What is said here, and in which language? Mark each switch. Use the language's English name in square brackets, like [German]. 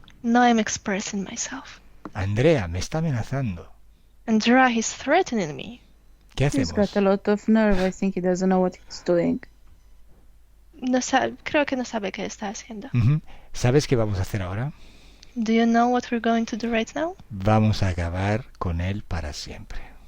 [English] No, I'm expressing myself. [Spanish] Andrea, me está amenazando. [English] Andrea, he's threatening me. [Spanish] ¿Qué [English] He's [Spanish] hacemos? [English] got a lot of nerve. I think he doesn't know what he's doing. [Spanish] No creo que no sabe qué está haciendo. Ujú. ¿Sabes qué vamos a hacer ahora? [English] Do you know what we're going to do right now? [Spanish] Vamos a acabar con él para siempre.